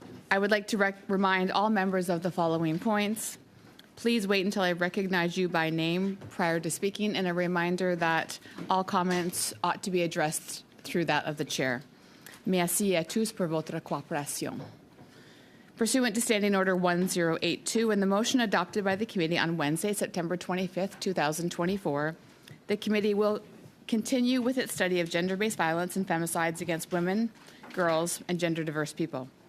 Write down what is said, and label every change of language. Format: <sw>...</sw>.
<en>I would like to remind all members of the following points. Please wait until I recognize you by name prior to speaking, and a reminder that all comments ought to be addressed through that of the chair.</en> <fr>Merci à tous pour votre coopération.</fr> <en>Pursuant to Standing Order 1082 and the motion adopted by the committee on Wednesday, September 25th, 2024, the committee will continue with its study of gender-based violence and femicides against women, girls, and gender-diverse people.</en>